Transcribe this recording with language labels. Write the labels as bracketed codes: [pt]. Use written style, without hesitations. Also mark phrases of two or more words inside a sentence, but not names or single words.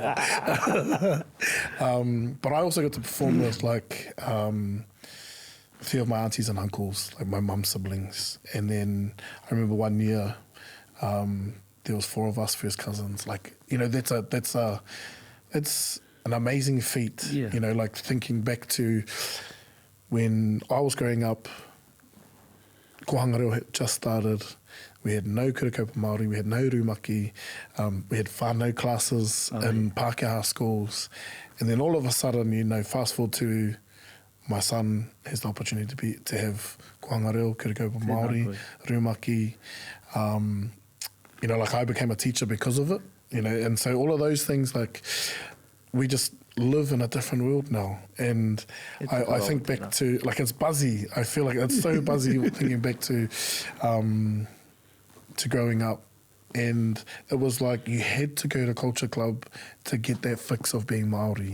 [en] But I also got to perform with a few of my aunties and uncles, my mum's siblings. And then I remember one year there was 4 of us first cousins. That's an amazing feat. Yeah. Thinking back to when I was growing up, [mi] kohanga reo [en] had just started. We had no [mi] kura kaupapa Māori, [en] we had no rūmaki, we had whānau classes in Pākehā schools. And then all of a sudden, fast forward to my son has the opportunity to have [mi] kohanga reo, kura kaupapa Māori, rūmaki. [en] I became a teacher because of it, and so all of those things, we just live in a different world now. And I think back to, it's buzzy. I feel like it's so buzzy thinking back to growing up. And it was you had to go to Culture Club to get that fix of being Māori.